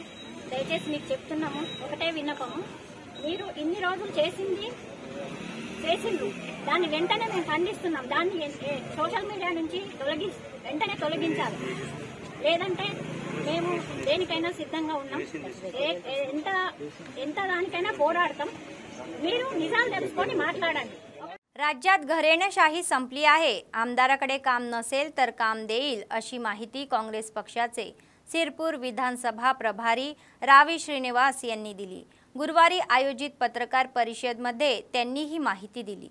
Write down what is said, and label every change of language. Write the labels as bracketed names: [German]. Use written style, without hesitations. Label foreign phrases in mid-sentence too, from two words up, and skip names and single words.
[Telugu] దయచేసి మీకు చెప్తున్నాము, ఒకటే విన్నపము, మీరు ఇన్ని రోజులు చేసిండ్రు, దాన్ని వెంటనే మేము ఖండిస్తున్నాం। దాన్ని [English] social media [Telugu] నుంచి వెంటనే తొలగించాలి, లేదంటే మేము దేనికైనా సిద్ధంగా ఉన్నాం, ఎంత దానికైనా పోరాడతాం। మీరు నిజాలు తెలుసుకొని మాట్లాడండి। [Marathi] राज्यात घरेणशाही संपली आहे, आमदाराकडे काम नसेल तर काम देईल अशी माहिती काँग्रेस पक्षाचे सिरपूर विधानसभा प्रभारी रावी श्रीनिवास यांनी दिली। गुरुवारी आयोजित पत्रकार परिषदेमध्ये त्यांनी ही माहिती दिली।